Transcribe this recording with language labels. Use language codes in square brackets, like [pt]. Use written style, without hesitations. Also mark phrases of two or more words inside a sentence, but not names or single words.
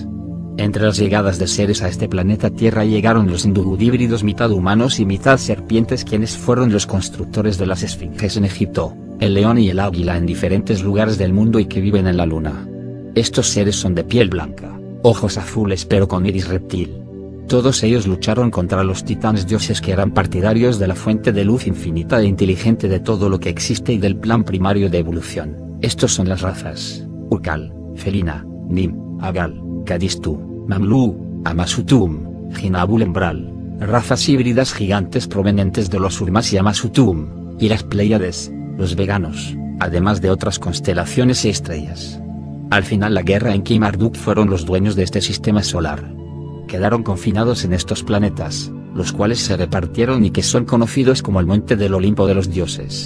[es] Entre las llegadas de seres a este planeta Tierra llegaron los híbridos mitad humanos y mitad serpientes, quienes fueron los constructores de las esfinges en Egipto, el león y el águila en diferentes lugares del mundo y que viven en la luna. Estos seres son de piel blanca, ojos azules pero con iris reptil. Todos ellos lucharon contra los titanes dioses, que eran partidarios de la fuente de luz infinita e inteligente de todo lo que existe y del plan primario de evolución. Estos son las razas: Ukal, Felina, Nim, Agal, Kadistu, Mamlu, Amasutum, Jinabul Embral, razas híbridas gigantes provenientes de los Urmas y Amasutum, y las Pléyades, los veganos, además de otras constelaciones y estrellas. Al final la guerra en que Marduk fueron los dueños de este sistema solar. Quedaron confinados en estos planetas, los cuales se repartieron y que son conocidos como el Monte del Olimpo de los Dioses.